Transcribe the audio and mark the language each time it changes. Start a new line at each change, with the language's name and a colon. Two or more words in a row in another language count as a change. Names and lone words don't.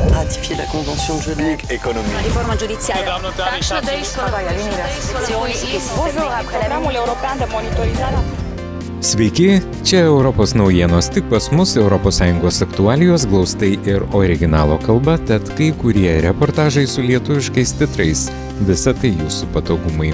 French: ratifier la Convention de Genève. Économie. Réforme judiciaire.
Lithuanian: Sveiki, čia Europos naujienos, tik pas mus ES aktualijos glaustai ir originalo kalba, tad kai kurie reportažai su lietuviškais titrais, visa tai jūsų patogumai.